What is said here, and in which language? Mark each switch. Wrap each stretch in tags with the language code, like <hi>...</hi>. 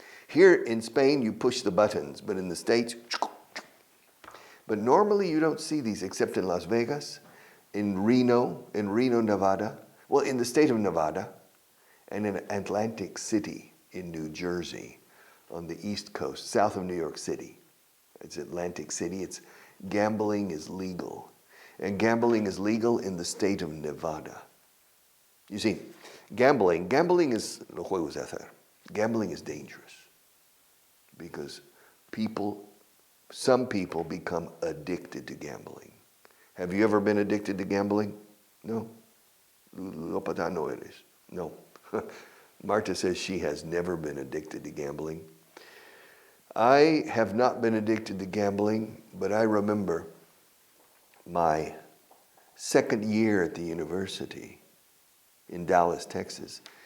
<en>Here in Spain, you push the buttons, but in the States, but normally you don't see these except in Las Vegas, in Reno, Nevada, well, in the state of Nevada, and in Atlantic City in New Jersey on the East Coast, south of New York City. It's Atlantic City. Gambling is legal. And gambling is legal in the state of Nevada. You see, gambling is</en> <es>los juegos de azar.</es> <en>Gambling is dangerous because some people become addicted to gambling. Have you ever been addicted to gambling? No.</en> <es>Lopata no eres.</es> <en>No. Marta says she has never been addicted to gambling. I have not been addicted to gambling, but I remember my second year at the university in Dallas, Texas.</en>